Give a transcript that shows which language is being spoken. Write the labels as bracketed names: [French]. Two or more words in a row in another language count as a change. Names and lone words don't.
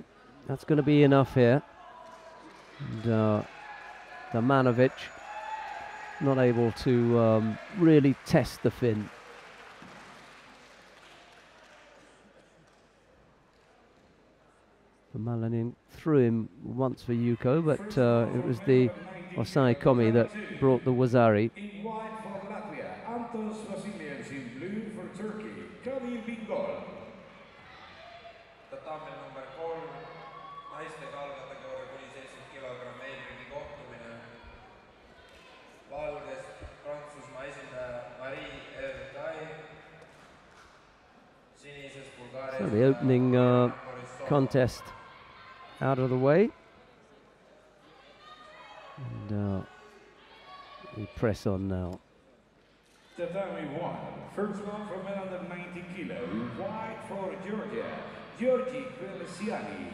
[English] That's going to be enough here. And Damjanovic not able to really test the Finn. Pumilainen threw him once for Yuko, but it was the Osai Komi that brought the Wazari. [Estonian] Tatamel number 3, naiste kalvkategooria kuni 70 kilogramm eelringi kohtumine. Valgest Prantsusmaa esindaja Marie Ertai, sinisest Bulgaaria. [English] So the opening contest out of the way. And we press on now. Tatami 1, first one from men under 90 kilo, white for Georgia, Georgi Velesiani.